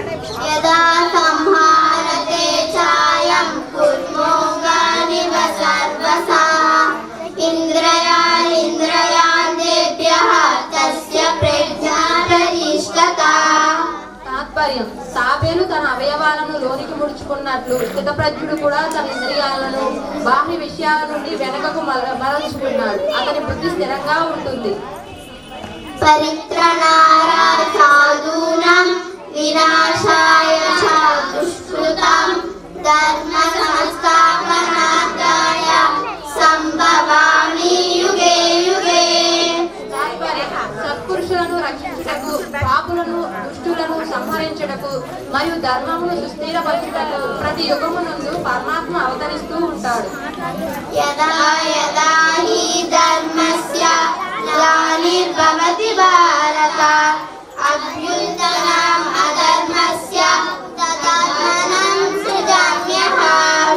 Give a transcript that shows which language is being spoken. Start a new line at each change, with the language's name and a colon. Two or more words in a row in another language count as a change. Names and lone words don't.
Sanskrit: యదా సంహారతే ఛాయం కుర్మోగానివ సర్వసా ఇంద్రయాలింద్రయాదేభ్యః తస్య ప్రజ్ఞా ప్రతిష్ఠితా.
Telugu: తాత్పర్యం: తాబేలు తన అవయవాలను లోనికి ముడుచుకున్నట్లు స్థితప్రజ్ఞుడు కూడా తన ఇంద్రియాలను బాహ్య విషయాల నుండి వెనకకు మరల్చుకున్నాడు. అతని బుద్ధి స్థిరంగా ఉంటుంది.
Sanskrit: పరిత్రణాయ సాధూనాం వినాశాయ చ దుష్కృతాం ధర్మ సంస్థాపనార్థాయ సంభవామి యుగే యుగే.
Telugu: తాత్పర్యం: సత్పురుషులను రక్షించుటకు, పాపులను దుష్టులను సంహరించుటకు మరియు ధర్మమును సుస్థిరపరచుటకు ప్రతి యుగమునందు పరమాత్మ అవతరిస్తూ ఉంటాడు.
Sanskrit: యదా యదా హి ధర్మస్య గ్లానిర్భవతి భారత అభ్యుత్తనం అధర్మస్య తదాత్మనం సృజామ్యహం.